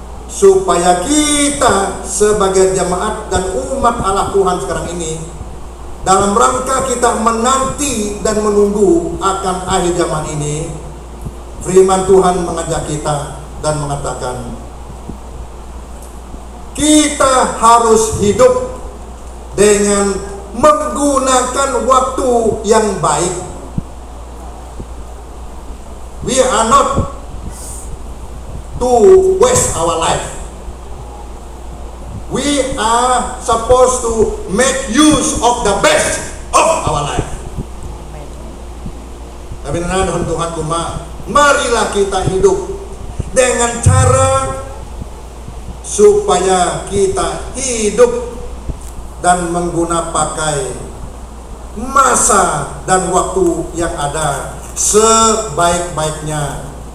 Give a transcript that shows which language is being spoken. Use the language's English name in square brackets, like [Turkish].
[Indonesian] supaya kita sebagai jemaat dan umat Allah Tuhan sekarang ini dalam rangka kita menanti dan menunggu akan akhir zaman ini, firman Tuhan mengajak kita dan mengatakan kita harus hidup dengan menggunakan waktu yang baik. [English] We are not to waste our life. We are supposed to make use of the best of our life. [Indonesian] Tapi dengan Tuhan kuma, marilah kita hidup dengan cara supaya kita hidup dan menggunakan pakai masa dan waktu yang ada sebaik-baiknya.